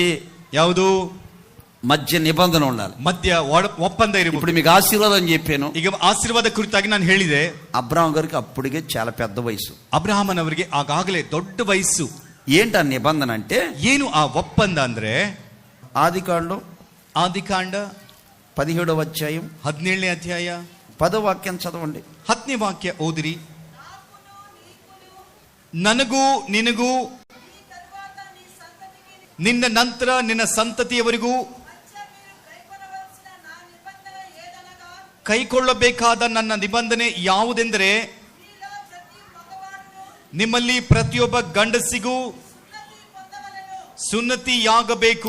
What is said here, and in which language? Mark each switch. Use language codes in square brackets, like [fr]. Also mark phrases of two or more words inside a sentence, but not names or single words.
[kn] ಯಾವುದು? [te] మధ్య నిబంధన ఉండాలి, [kn] ಮಧ್ಯ ಒಪ್ಪಂದ ಇರಬೇಕು. [te] ఇప్పుడు మీకు ఆశీర్వాదం చెప్పాను. [kn] ಈಗ ಆಶೀರ್ವಾದ ಕುರಿತಾಗಿ ನಾನು ಹೇಳಿದೆ. [te] అబ్రహాం గారికి అప్పటికే చాలా పెద్ద వయసు. [kn] ಅಬ್ರಹಾಮನ್ ಅವರಿಗೆ ಆಗಾಗಲೇ ದೊಡ್ಡ ವಯಸ್సు. [te] ఏంటి ఆ నిబంధన అంటే? [kn] ಏನು ಆ ಒಪ್ಪಂದ ಅಂದ್ರೆ? [te] ఆదికాండం [kn] ಆದಿಕಾಂಡ [te] 17వ అధ్యాయం [kn] 17ನೇ ಅಧ್ಯಾಯ [te] 10వ వాక్యం చదవండి. [kn] 10ನೇ ವಾಕ್ಯ ಓದಿರಿ. ನನಗೂ ನಿನಗೂ ನಿನ್ನ ನಂತರ ನಿನ್ನ ಸಂತತಿಯವರಿಗೂ ಕೈಕೊಳ್ಳಬೇಕಾದ ನನ್ನ ನಿಬಂಧನೆ ಯಾವುದೆಂದರೆ, ನಿಮ್ಮಲ್ಲಿ ಪ್ರತಿಯೊಬ್ಬ ಗಂಡಸಿಗೂ ಸುನ್ನತಿಯಾಗಬೇಕು.